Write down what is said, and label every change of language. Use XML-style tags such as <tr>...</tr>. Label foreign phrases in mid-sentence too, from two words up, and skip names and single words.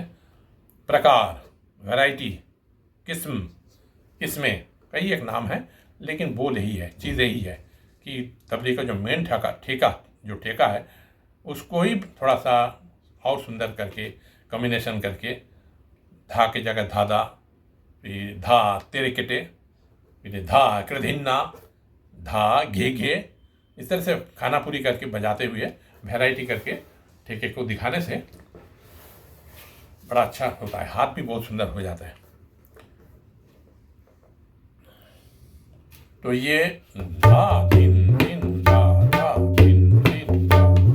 <hi>प्रकार, वैरायटी, किस्म, किस्में कई एक नाम है, लेकिन बोल यही है, चीज़ यही है कि तबले का जो मेन ठेका है उसको ही थोड़ा सा और सुंदर करके कॉम्बिनेशन करके, धा की जगह धादा, फिर धा तेरे केटे, फिर धा कृधिन्ना, धा घे घे, इस तरह से खाना पूरी करके बजाते हुए वैरायटी करके ठेके को दिखाने से बड़ा अच्छा होता है, हाथ भी बहुत सुंदर हो जाता है। तो ये धा दिन दिन धा धा दिन दिन धा।</hi>